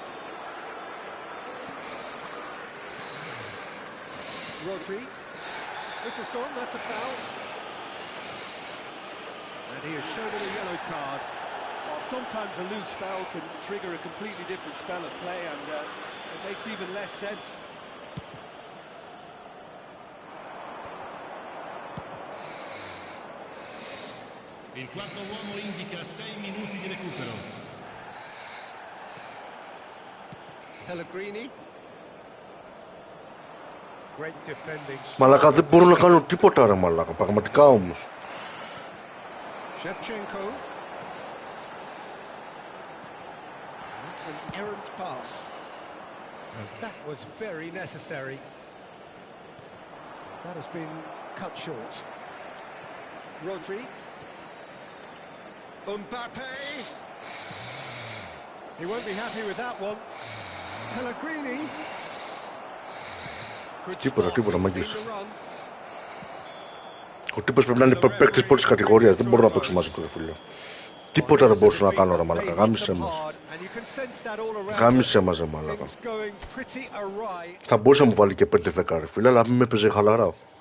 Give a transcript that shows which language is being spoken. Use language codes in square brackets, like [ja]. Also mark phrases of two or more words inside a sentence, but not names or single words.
[en] Rodri. This is gone, that's a foul. And he has shown him a yellow card. Well, sometimes a loose foul can trigger a completely different spell of play, and it makes even less sense. [it] Il quarto uomo indica 6 minuti di recupero. Pellegrini. [en] Great defending. [el] Μαλάκα δεν μπορώ να κάνω τίποτα ρε μαλάκα, πραγματικά όμως. [en] Shevchenko. That's an errant pass. And that was very necessary. That has been cut short. Rodri. Mbappe. He won't be happy with that one. Pellegrini. [el] Τίποτα, μάγκες. Ο τύπος πρέπει να είναι παίκτης πρώτης κατηγορίας. Δεν μπορώ να παίξω μαζί του, ρε φίλε. Τίποτα δεν μπορούσα να κάνω, ρε μαλάκα. Γάμισε μας. Γάμισε μας, ρε μαλάκα. Θα μπορούσε να μου βάλει και 5-10, ρε φίλε, αλλά μην με παίζει χαλαρά.